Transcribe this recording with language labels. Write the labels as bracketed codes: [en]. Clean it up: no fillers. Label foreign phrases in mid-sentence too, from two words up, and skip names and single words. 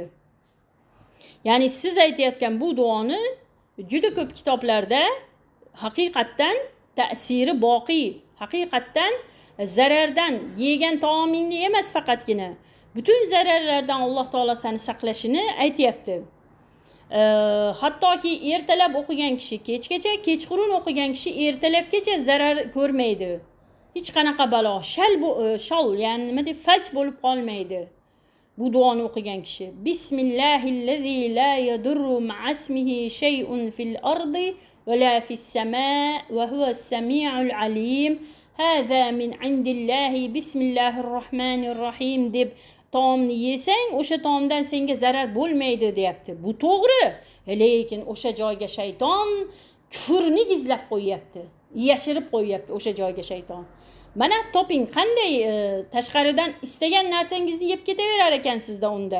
[uz] Ya'ni siz aytayotgan bu duoni juda ko'p kitoblarda haqiqatdan ta'siri boqiy, haqiqatdan zarardan yegan taomingni emas faqatgina butun zararlardan Alloh taolo seni saqlashini aytayapti. Hattoki ertalab o'qigan kishi kechgacha, kechqurun o'qigan kishi ertalabgacha zarar ko'rmaydi. Hech qanaqa balo, shol, ya'ni nima deb falj bo'lib qolmaydi. Bu duoni o'qigan kishi. [ar] بسم الله الذي لا يضر مع اسمه شيء في الأرض ولا في السماء وهو السميع العليم. هذا من عند الله بسم الله الرحمن الرحيم [uz] deb taomni yesang, o'sha taomdan senga zarar bo'lmaydi deyapti. Bu to'g'ri, lekin o'sha joyga shayton kufrni gizlab qo'yapti, yashirib qo'yapti o'sha joyga shayton. Mana toping, qanday tashqaridan istagan narsangizni yeb ketaverar ekansizda unda.